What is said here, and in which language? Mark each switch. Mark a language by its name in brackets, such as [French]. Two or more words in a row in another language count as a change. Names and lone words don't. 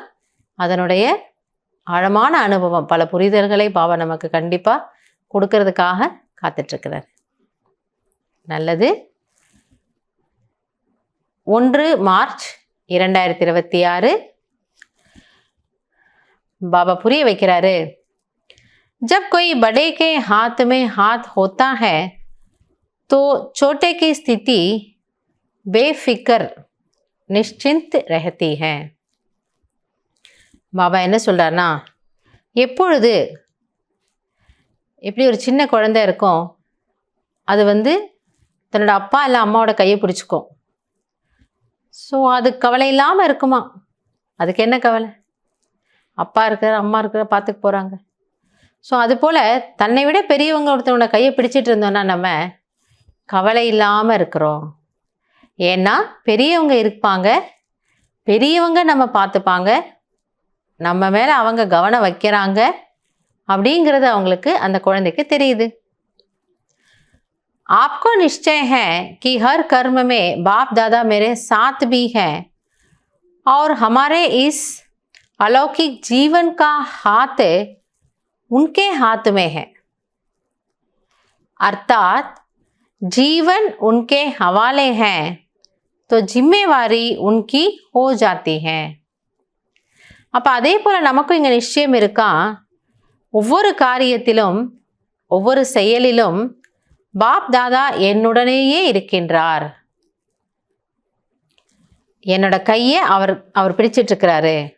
[Tamil] அதனுடைய ஆழமான அனுபவம், பல புரிதல்களை பாபா நமக்கு கண்டிப்பாக கொடுக்கறதுக்காக காத்துட்ருக்கிறார். நல்லது. 1 மார்ச் 2026 பாபா புரிய வைக்கிறாரு, [Hindi] जब कोई बड़े के हाथ में हाथ होता है तो छोटे की स्थिति बेफिक्र निश्चिंत रहती है. [Tamil] பாபா என்ன சொல்கிறாருன்னா, எப்படி ஒரு சின்ன குழந்தை இருக்கும், அது தன்னோட அப்பா இல்லை அம்மாவோட கையை பிடிச்சிக்கும். ஸோ அது கவலை இல்லாமல் இருக்குமா? அதுக்கு என்ன கவலை? அப்பா இருக்கிற அம்மா இருக்கிற பார்த்துக்க போகிறாங்க. ஸோ அதுபோல் தன்னை விட பெரியவங்க ஒருத்தவங்களோட கையை பிடிச்சிட்டு இருந்தோன்னா நம்ம கவலை இல்லாமல் இருக்கிறோம். ஏன்னா பெரியவங்க இருப்பாங்க, பெரியவங்க நம்ம பார்த்துப்பாங்க, நம்ம மேலே அவங்க கவனம் வைக்கிறாங்க அப்படிங்கிறது அவங்களுக்கு, அந்த குழந்தைக்கு தெரியுது. [Hindi] आपको निश्चय है कि हर कर्म में बाप दादा मेरे साथ भी हैं और हमारे इस अलौकिक जीवन का हाथ उनके हाथ में है. अर्थात जीवन उनके हवाले हैं तो जिम्मेवारी उनकी हो जाती है. [Tamil] அப்போ அதே போல் நமக்கும் இங்கே நிச்சயம் இருக்கா, ஒவ்வொரு காரியத்திலும் ஒவ்வொரு செயலிலும் பாப் தாதா என்னுடனேயே இருக்கின்றார். என்னோட கையை அவர் பிடிச்சிட்ருக்கிறாரு.